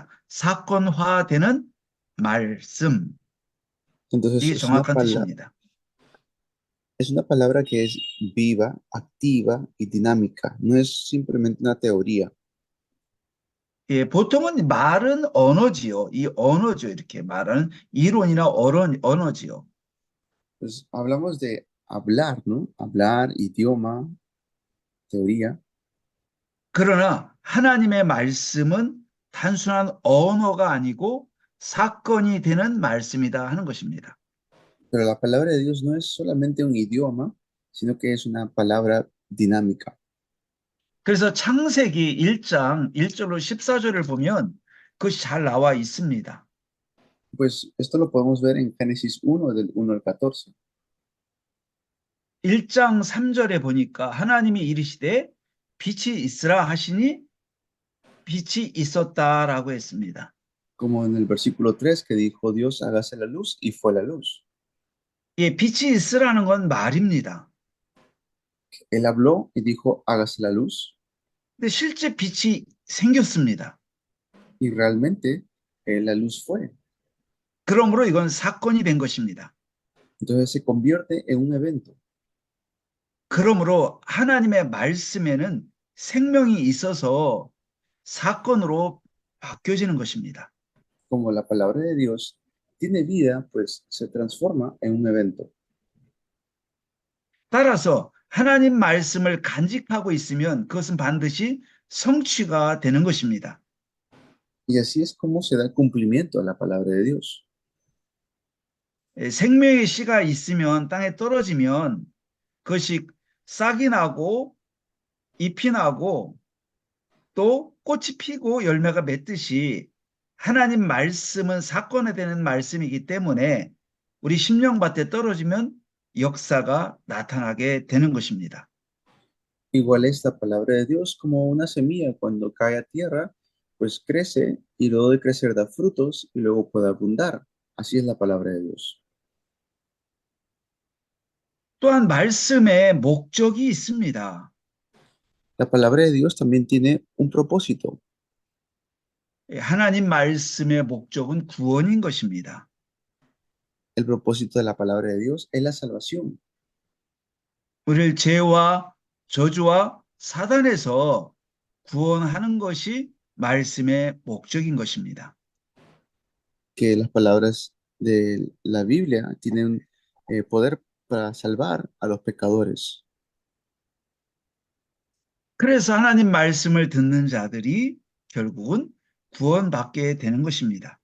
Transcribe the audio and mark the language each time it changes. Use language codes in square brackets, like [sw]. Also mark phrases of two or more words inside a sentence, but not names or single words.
[ko] 사건화되는 말씀. [es] Entonces [ko] 이게 정확한 뜻입니다. [es] es una palabra que es viva, activa y dinámica. No es simplemente una teoría. [ko] 예, 보통은 말은 언어지요. 이 언어죠. 이렇게 말하는 이론이나 언어지요. [es] Pues hablamos de hablar, ¿no? Hablar, idioma, teoría. [ko] 그러나 하나님의 말씀은 단순한 언어가 아니고 사건이 되는 말씀이다 하는 것입니다. [es] Pero la palabra de Dios no es solamente un idioma, sino que es una palabra dinámica. [ko] 그래서 창세기 1장 1절로 14절을 보면 그것이 잘 나와 있습니다. [es] Pues esto lo podemos ver en Génesis 1, del 1 al 14. [ko] 1장 3절에 보니까 하나님이 이르시되 빛이 있으라 하시니 빛이 있었다라고 했습니다. [es] Como en el versículo 3 que dijo Dios, hágase la luz y fue la luz. [ko] 예, 빛이 있으라는 건 말입니다. [es] Él habló y dijo, hágase la luz. [ko] 근데 실제 빛이 생겼습니다. [es] Y realmente la luz fue. [ko] 그러므로 이건 사건이 된 것입니다. [es] Entonces se convierte en un evento. [ko] 그러므로 하나님의 말씀에는 생명이 있어서 사건으로 바뀌어지는 것입니다. [es] Como la palabra de Dios tiene vida, pues se transforma en un evento. [ko] 따라서 하나님 말씀을 간직하고 있으면 그것은 반드시 성취가 되는 것입니다. [es] Y así es como se da el cumplimiento a la palabra de Dios. [ko] 생명의 씨가 있으면 땅에 떨어지면 그것이 싹이 나고 잎이 나고 또 꽃이 피고 열매가 맺듯이 하나님 말씀은 사건에 되는 말씀이기 때문에 우리 심령밭에 떨어지면 역사가 나타나게 되는 것입니다. [es] Igual es la palabra de Dios como una semilla cuando cae a tierra, pues crece y luego de crecer da frutos y luego puede abundar. Así es la palabra de Dios. [ko] 또한 말씀에 목적이 있습니다. [es] La palabra de Dios también tiene un propósito. [ko] 하나님 말씀의 목적은 구원인 것입니다. [es] El propósito de la palabra de Dios es la salvación. [ko] 우리를 죄와 저주와 사단에서 구원하는 것이 말씀의 목적인 것입니다. [es] Que las palabras de la Biblia tienen poder para salvar a los pecadores. [ko] 그래서 하나님 말씀을 듣는 자들이 결국은 구원받게 되는 것입니다.